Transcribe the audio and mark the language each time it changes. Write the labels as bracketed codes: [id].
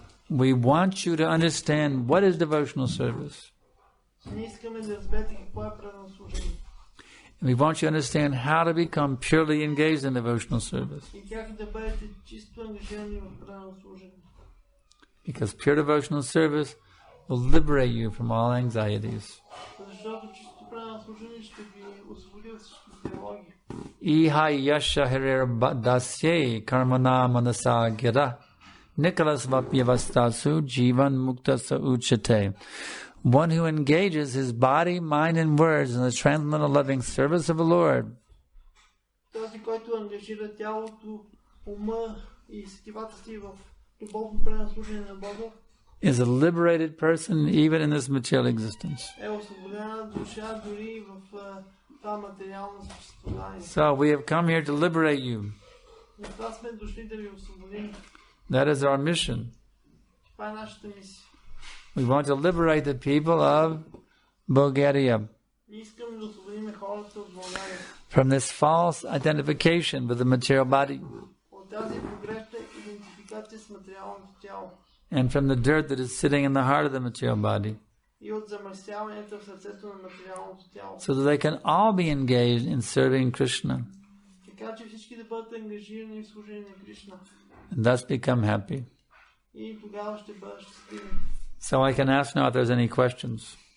[en] We want you to understand what is devotional service. [bg] Ние искаме да разберете какво е преданно служение. [en] And we want you to understand how to become purely engaged in devotional service. [bg] И как да бъдете чисто ангажирани в преданно служение. [en] Because pure devotional service will liberate you from all anxieties. [bg] Защото чисто преданно служение ще ви освободи от всички тревоги. [sa] Iha yasha hirir dasye karmana manasa gira nikalas vapyavastasu jivan muktasa uchate. [en] One who engages his body, mind and words in the transcendental loving service of the Lord [bg] Този, който ангажира тялото, ума и сетивата си в любовно преданно служение на Бога, [en] is a liberated person even in this material existence. [bg] е освободена душа дори в това материално съществуване. [en] So we have come here to liberate you. [bg] Затова сме дошли да ви освободим. [en] That is our mission. [bg] Това е нашата мисия. [en] We want to liberate the people of Bulgaria [bg] Ние искаме да освободим хората от България [en] from this false identification with the material body [bg] от тази погрешна идентификация с материалното тяло [en] and from the dirt that is sitting in the heart of the material body, [bg] и от замърсяването в сърцето на материалното тяло. [en] so that they can all be engaged in serving Krishna [bg] Така че всички да бъдат ангажирани в служение на Кришна [en] and thus become happy. [bg] и тогава ще бъдат щастливи. [en] So I can ask now if there's any questions.